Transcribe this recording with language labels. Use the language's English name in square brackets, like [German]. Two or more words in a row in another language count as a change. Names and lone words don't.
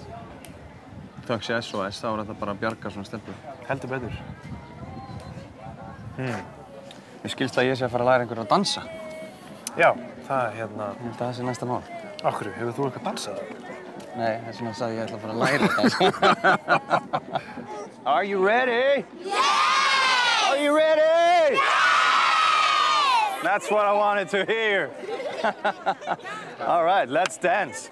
[Icelandic] Þökk sé SOS, þá þetta bara að bjarga svona stelpu. Heldur betur. Mér skilst að ég sé að fara að læra einhverju að dansa. Já, það Ég held að það sé næsta mál. Af hverju, hefur þú eitthvað dansað? Nei, þess vegna sagði ég ætla að fara að læra að dansa. [English] Are you ready? Yeah! Are you ready? Yeah! That's what I wanted to hear. All right, let's dance.